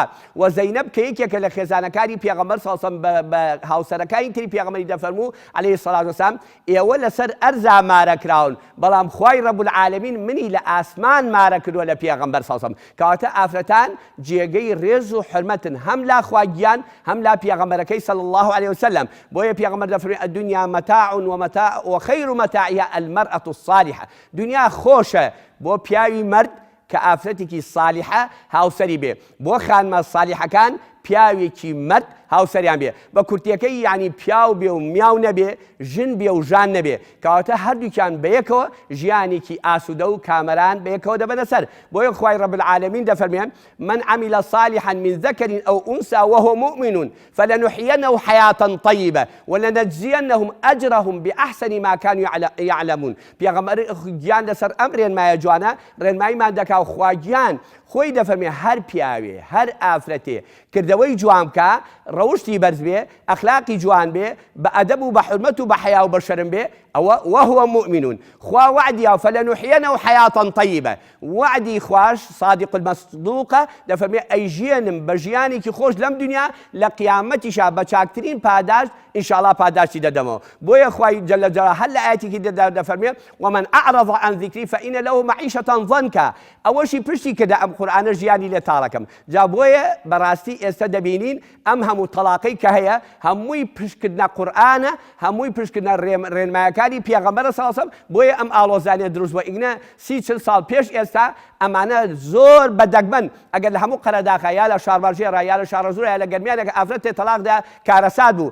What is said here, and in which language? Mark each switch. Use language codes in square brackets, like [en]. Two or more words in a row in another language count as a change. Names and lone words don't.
[ckb] و زەینەب کە یەکێکە لە خێزانەکانی پێغەمبەر [ar] صلی الله علیه وسلم [ckb] بە هاوسەرەکانی تری پێغەمبەری دەفەرموو [ar] عەلەیهی سەڵات وەسەلام [ckb] ئێوە لەسەر ئەرزا مارە کراون بەڵام خوای [ar] رب العالمین [ckb] منی لە ئاسمان مارە کردووە لە پێغەمبەر [ar] صلی الله علیه وسلم. [ckb] کەواتە ئافرەتان جێگەی ڕێز و حورمەتن هەم لا خوا گیان هەم لا پێغەمبەرەکەی [ar] صلی الله علیه وسلم. [ckb] بۆیە پێغەمبەر دەفەرمێ [ar] الدنيا متاع وخير متاعها المرأة الصالحة. [ckb] دنیا خۆشە بۆ پیاوی مرد کە ئافرەتێکی صالحە هاوسەری بێ. بۆ خانمە صالحەکان پیاوێکی مرد هاوسەریان بێ. بە کورتیەکەی یعنی پیاو بێ و میاو نەبێ ژن بێ و ژان نەبێ. کەواتە هەردووکیان بەیەکەوە ژیانێکی ئاسوودە و کامەران بەیەکەوە دەبەنە سەر. بۆیە خوای [ar] رب العالمین [ckb] دەفەرمێ [ar] من عمل صالحا من ذكر أو أنثى وهو مؤمن فلنحيينه حياة طيبة ولنجزينهم أجرهم بأحسن ما كانوا يعلمون. [ckb] پێغەمبەر گیان لەسەر ئەم ڕێنمایە جوانە ڕێنماییمان دەکا و خوا گیان خۆی دەفەرمێ هەر پیاوێ هەر ئافرەتێ کردەوەی جوان بکە ڕەوشتی بەرز بێ ئەخلاقی جوان بێ بە ئەدەب و بە حورمەت و بە حیا و بە شەرم بێ ئەوە [ar] وهو مؤمنون. [ckb] خوا وعدیە [ar] فلنحيينه حياة طيبة. [ckb] وعدی خوش [ar] صادق المصدوقە [ckb] دەفەرمێ ئەیژێنم بە ژیانێکی خۆش لەم دنیا لە قیامەتیشا بە چاکترین پاداش ئینشاءالله پاداشتی دەدەمەوە. بۆیە خوای [ar] جەل جەلاله [ckb] هەر لە ئاەتێکی دەفەرمێ [ar] ومن أعرض عن ذكري فإن له معيشة ضنكا. [ckb] ئەوەشی پشتی کردە ئەم قورئانە ژیانی لێ تاڵەکەم. جا بۆیە بەڕاستی ئێستا دەبینین ئەم هەموو تەلاقەی کە هەیە هەمووی پشتکردنە قورئانە هەمووی پشتکردنە ڕێنمایەکانی پێغەمبەرە [ar] صلی الله علیه وسلم. [ckb] بۆیە ئەم ئاڵۆزانیە دروست بووە. ئیگنە 30-40 ساڵ پێش ئێستا ئەمانە زۆر بەدەگمەن ئەگەر لە هەموو قەرەداخە یا لە شاربەژێرە یا لە شارەزورە یا لە گەرمیانێک ئافرەتێ تەلاقدا کارەسات بوو.